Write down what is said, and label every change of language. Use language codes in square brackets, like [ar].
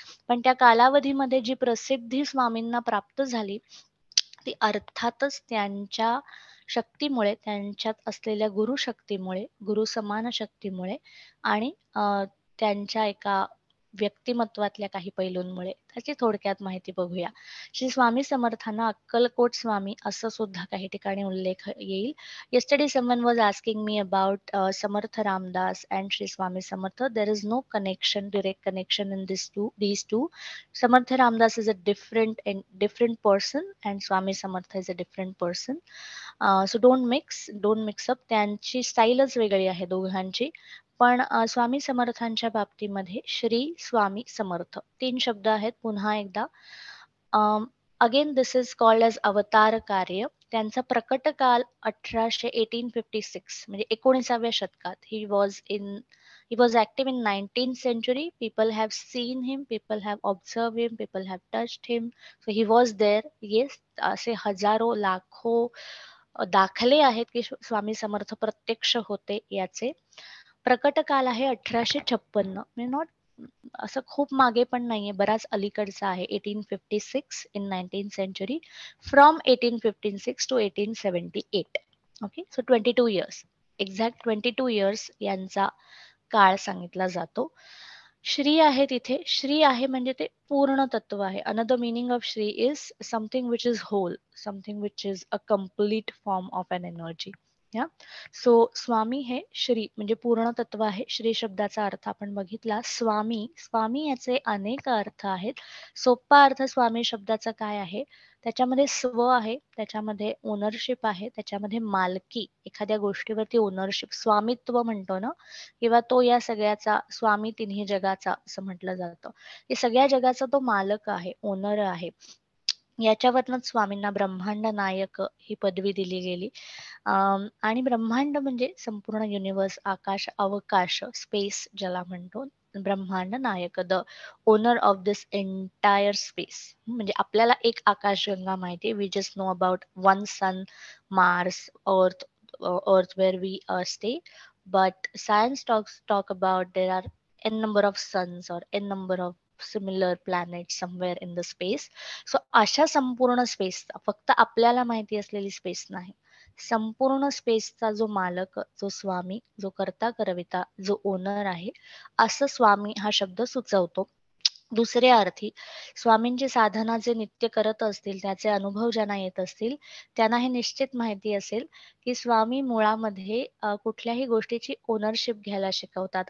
[mr] पण त्या कालावधीमध्ये जी प्रसिद्धी स्वामींना प्राप्त झाली, ती अर्थातच त्यांच्या शक्तीमुळे, त्यांच्यात असलेल्या गुरुशक्तीमुळे, गुरुसमान शक्तीमुळे आणि त्यांच्या एका व्यक्तिमत्वातल्या काही पैलूंमुळे. त्याची थोडक्यात माहिती बघूया. श्री स्वामी समर्थांना अक्कलकोट स्वामी असं सुद्धा काही ठिकाणी उल्लेख येईल. [en] Yesterday someone was asking me about Samarth Ramdas and Shri Swami Samartha. There is no connection, direct connection in these two. Samarth Ramdas is a different person and Swami Samartha is a different person. So don't mix up. [mr] त्यांची स्टाईलच वेगळी आहे दोघांची. पण स्वामी समर्थांच्या बाबतीमध्ये श्री स्वामी समर्थ 3 शब्द आहेत. पुन्हा एकदा [en] Again this is called as अवतार कार्य. [mr] त्यांचा प्रकट काल 1856 म्हणजे 19व्या शतकात. [en] He was active in 19th century. People have seen him, people have observed him, people have touched him. So he was there. [mr] Yes, असे हजारो लाखो दाखले आहेत की स्वामी समर्थ प्रत्यक्ष होते याचे. प्रकट काल आहे 1856, म्हणजे नॉट असं खूप मागे पण नाहीये, बराच अलीकडचा आहे. [en] 1856 in 19th century, from 1856 to 1878. Okay, so 22 years, exact 22 years [mr] यांचा काळ सांगितला जातो. श्री आहे तिथे, श्री आहे म्हणजे ते पूर्ण तत्व आहे. [en] Another meaning of Shri is something which is whole, something which is a complete form of an energy. [mr] या सो स्वामी हे श्री म्हणजे पूर्ण तत्व आहे. श्री शब्दाचा अर्थ आपण बघितला. स्वामी याचे अनेक अर्थ आहेत. सोपा अर्थ स्वामी शब्दाचा काय आहे, त्याच्यामध्ये स्व आहे, त्याच्यामध्ये ओनरशिप आहे, त्याच्यामध्ये मालकी, एखाद्या गोष्टीवरती ओनरशिप, स्वामित्व म्हणतो ना, किंवा तो या सगळ्याचा स्वामी, तिन्ही जगाचा असं म्हटलं जातं. हे सगळ्या जगाचा तो मालक आहे, ओनर आहे. याच्यावरनच स्वामींना ब्रह्मांड नायक ही पदवी दिली गेली. आणि ब्रह्मांड म्हणजे संपूर्ण युनिवर्स, आकाश, अवकाश, स्पेस ज्याला म्हणतो. [en] ब्रह्मांड नायक, the owner of this entire space. [mr] म्हणजे आपल्याला एक आकाशगंगा माहिती आहे. [en] We just know about one sun, Mars, earth where we stay, but science talk about there are n number of suns or n number of similar planets somewhere in the space. [mr] So अशा संपूर्ण स्पेसचा, फक्त आपल्याला माहिती असलेली space नाही, संपूर्ण स्पेसचा जो मालक, जो स्वामी, जो करता करविता, जो ओनर आहे, असं स्वामी हा शब्द सुचवतो. दुसऱ्या अर्थी स्वामींची साधना जे नित्य करत असतील, त्याचे अनुभव ज्यांना येत असतील, त्यांना हे निश्चित माहिती असेल की स्वामी मुळामध्ये कुठल्याही गोष्टीची ओनरशिप घ्यायला शिकवतात.